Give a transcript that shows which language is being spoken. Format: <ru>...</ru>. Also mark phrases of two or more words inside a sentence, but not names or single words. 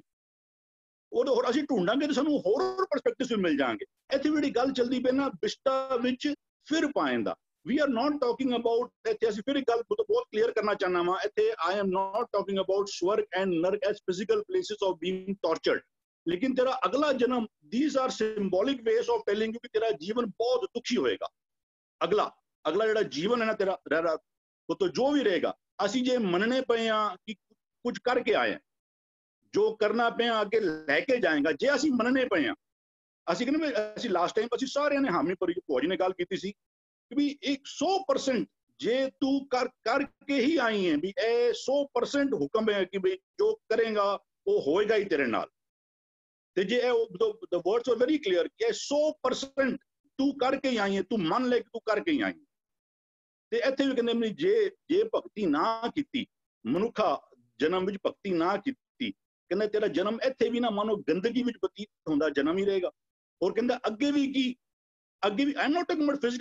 <pa>ਉਹ ਹੋਰ ਅਸੀਂ ਢੂੰਡਾਂਗੇ ਤਾਂ ਸਾਨੂੰ ਹੋਰ ਪਰਸਪੈਕਟਿਵ ਵੀ ਮਿਲ ਜਾਣਗੇ। ਇੱਥੇ ਜਿਹੜੀ ਗੱਲ ਚੱਲਦੀ ਪਈ ਨਾ ਬਿਸ਼ਟਾ ਵਿੱਚ ਫਿਰ ਪਾਏਂਦਾ,</pa> <en>we are not talking about,</en> <pa>ਇੱਥੇ ਅਸੀਂ ਫਿਰ ਇੱਕ ਗੱਲ ਬਹੁਤ ਕਲੀਅਰ ਕਰਨਾ ਚਾਹੁੰਦਾ ਵਾਂ।</pa> <en>ਇੱਥੇ I am not talking about swarg and narak as physical places of being tortured.</en> <pa>ਲੇਕਿਨ ਤੇਰਾ ਅਗਲਾ ਜਨਮ,</pa> <en>these are symbolic ways of telling you</en> <pa>ਕਿ ਤੇਰਾ ਜੀਵਨ ਬਹੁਤ ਦੁਖੀ ਹੋਏਗਾ। ਅਗਲਾ ਜਿਹੜਾ ਜੀਵਨ ਹੈ ਨਾ ਤੇਰਾ, ਉਹ ਤੋਂ ਜੋ ਵੀ ਰਹੇਗਾ। ਅਸੀਂ ਜੇ ਮੰਨਣੇ ਪਏ ਆ ਕਿ ਕੁਝ ਕਰਕੇ ਆਏ ਆ, ਜੋ ਕਰਨਾ ਪਿਆ ਅੱਗੇ ਲੈ ਕੇ ਜਾਏਗਾ, ਜੇ ਅਸੀਂ ਮੰਨਣੇ ਪਏ ਆ। ਅਸੀਂ ਕਹਿੰਦੇ ਅਸੀਂ</pa> <en>last time</en> <pa>ਅਸੀਂ ਸਾਰਿਆਂ ਨੇ ਹਾਮੀ ਭਰੀ, ਭੋਜੀ ਨੇ ਗੱਲ ਕੀਤੀ ਸੀ ਕਿ ਵੀ 100% ਜੇ ਤੂੰ ਕਰਕੇ ਹੀ ਆਈ ਹੈ, ਵੀ ਇਹ 100% ਹੁਕਮ ਹੈ ਕਿ ਵੀ ਜੋ ਕਰੇਗਾ ਉਹ ਹੋਏਗਾ ਹੀ ਤੇਰੇ ਨਾਲ। ਤੇ ਜੇ</pa> <en>the words are very clear</en> <pa>ਕਿ 100% ਤੂੰ ਕਰਕੇ ਹੀ ਆਈ ਹੈ, ਤੂੰ ਮੰਨ ਲੈ ਕਿ ਤੂੰ ਕਰਕੇ ਹੀ ਆਈ ਹੈ। ਤੇ ਇੱਥੇ ਵੀ ਕਹਿੰਦੇ ਜੇ ਭਗਤੀ ਨਾ ਕੀਤੀ, ਮਨੁੱਖਾ ਜਨਮ ਵਿੱਚ ਭਗਤੀ ਨਾ ਕੀਤੀ, ਕਹਿੰਦੇ ਤੇਰਾ ਜਨਮ ਇੱਥੇ ਵੀ ਨਾ ਮਾਨੋ ਗੰਦਗੀ ਵਿੱਚ ਬਤੀਤ ਹੁੰਦਾ ਜਨਮ ਹੀ ਰਹੇਗਾ। ਔਰ ਕਹਿੰਦਾ ਅੱਗੇ ਵੀ ਕੀ, ਅੱਗੇ ਵੀ</pa> <en>I am not talking about physical place.</en>